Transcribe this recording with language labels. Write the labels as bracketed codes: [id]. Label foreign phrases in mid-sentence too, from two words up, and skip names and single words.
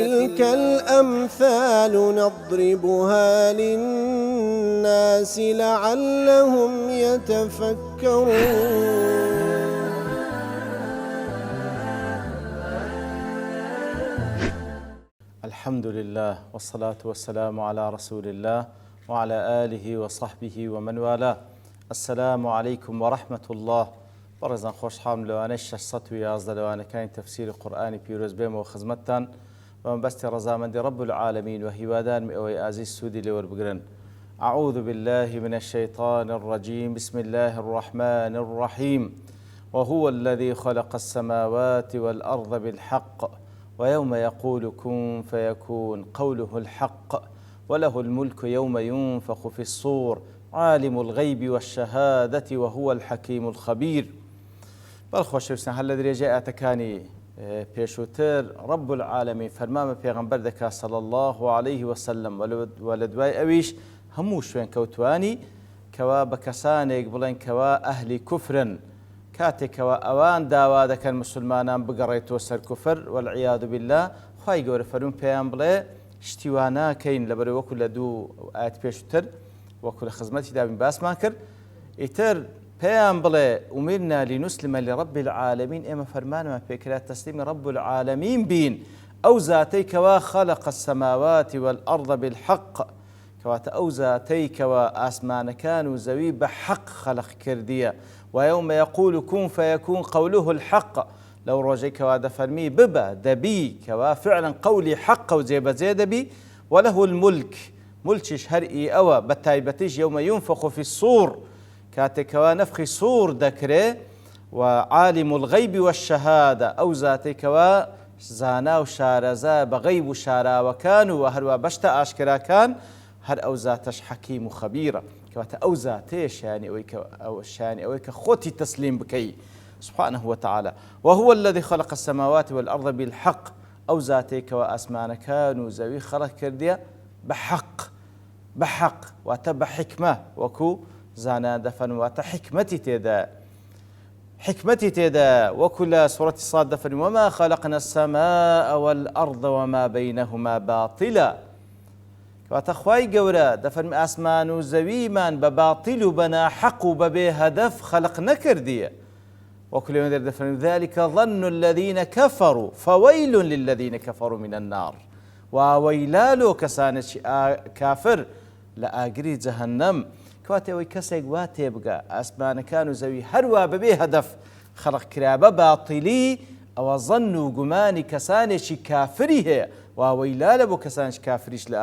[ar] وتلك الأمثال نضربها للناس لعلهم يتفكرون. الحمد لله والصلاة والسلام على رسول الله وعلى آله وصحبه ومن والاه. السلام عليكم ورحمة الله. [ckb] بەڕێزان خۆشحاڵم لەوانەی 611 لەوانەکانی تەفسیری قورئانی پیرۆز بێمەوە خزمەتتان بە مەبەستی ڕەزامەندی [ar] رب العالمین [ckb] و هیوادارمی ئەوەی ئازیز سوودی لێوەربگرن. [ar] أعوذ بالله من الشيطان الرجيم. بسم الله الرحمن الرحيم. وهو الذي خلق السماوات والأرض بالحق ويوم يقول كن فيكون قوله الحق وله الملك يوم ينفخ في الصور عالم الغيب والشهادة وهو الحكيم الخبير. [ckb] بەڵخۆشەویستان هەر لە درێژەی ئاەتەکانی پێشووتر [ar] رب العالمین [ckb] فەرمامە پێغەمبەر دەکات [ar] صلی الله عليه وسلم [ckb] و لە دوای ئەویش هەموو شوێن کەوتوانی کەوا بە کەسانێک بڵێن کەوا ئەهلی کوفرن کاتێکەوە ئەوان داوا دەکەن مسلمانان بگەڕێتەوە سەر کوفر [ar] والعیاذ بالله [ckb] خوای گەورە فەرمووی پێیان بڵێ شتیوا ناکەین لەبەر وەکو لە دوو ئاەت پێشووتر وەکو لە خزمەتی دابین باسمان کرد ئیتر پێیان بڵێ [ar] ئومیرنا لینوسلمە لرب العالمین [ckb] ئێمە فەرمانمان پێکرا تەسلیمی [ar] رب العالمین [ckb] بین ئەو زاتەی کەوا [ar] خەلق السەماوات والأرض بالحق [ckb] کەواتە ئەو زاتەی کەوا ئاسمانەکان و زەوی بە حەق خەلق کردیە [ar] ويوم يقول كن فيكون قوله الحق [ckb] لو ڕۆژەی کەوا دەفەرمی ببە دەبی کەوا فعلا قولی حەق و جێبەجێ دەبی [ar] وله الملك [ckb] ملکیش هەرئی ئەوە بە تایبەتیش [ar] يوم ينفخ في الصور [ckb] کاتێکەوە نەفخی سوور دەکرێ و [ar] عالم الغیب والشهادة [ckb] ئەو زاتێکەوە زانا و شارەزا بە غەیب و شاراوەکان و هەروە بەشتە ئاشکراکان هەر ئەو زاتەش حەکیم و خەبیرە کەواتە ئەو زاتەیە شانی ئەوەی کە خۆتی تەسلیم بکەی [ar] سبحانه وتعالى. وهو الذي خلق السماوات والأرض بالحق [ckb] ئەو زاتێکەوە ئاسمانەکان و زەوی خەڵق کردیە بەحەق واتە بە حیکمە وەکو زانان دەفەن واتە حکمەتی تێدا وەکو لە سوورەتی صاد دەفەن [ar] وما خلقنا السماء والأرض وما بينهما باطلا [ckb] کەواتە خوای گەورە دەفەرمی ئاسمان و زەویمان بە باتیل و بە ناحەق و بەبێ هەدەف خەلق نەکردیە وەکو لێوێ دەفەرمی [ar] ذلك ظن الذين كفروا فويل للذين كفروا من النار [ckb] وويلا لۆ کەسانێکی کافر لە ئاگری جەهەنەم کەواتە ئەوەی کەسێک وا تێبگە ئاسمانەکان و زەوی هەروە بەبێ هەدەف خەلق کرا بە باتیلی ئەوە ظن و گومانی کەسانێکی کافری هەیە واوەیلا لە بۆ کەسانێکی کافریش لە